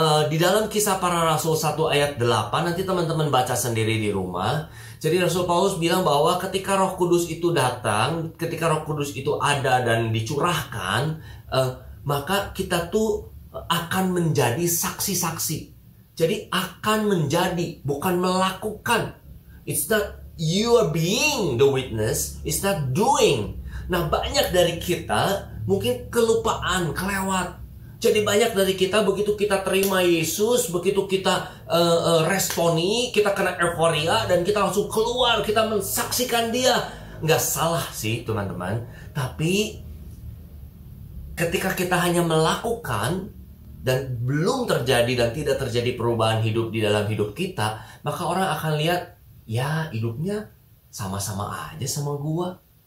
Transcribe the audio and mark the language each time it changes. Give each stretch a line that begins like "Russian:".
Indonesian: Di dalam Kisah Para Rasul 1 ayat 8, nanti teman-teman baca sendiri di rumah. Jadi Rasul Paulus bilang bahwa ketika Roh Kudus itu datang, ketika Roh Kudus itu ada dan dicurahkan, maka kita tuh akan menjadi saksi-saksi. Jadi akan menjadi, bukan melakukan.
English: It's not you are being the witness, it's not doing.
Indonesian: Nah, banyak dari kita mungkin kelupaan, kelewat. Jadi banyak dari kita begitu kita terima Yesus, begitu kita responi, kita kena euforia dan kita langsung keluar, kita mensaksikan dia. Nggak salah sih teman-teman, tapi ketika kita hanya melakukan dan belum terjadi dan tidak terjadi perubahan hidup di dalam hidup kita, maka orang akan lihat, ya hidupnya sama-sama aja sama gua.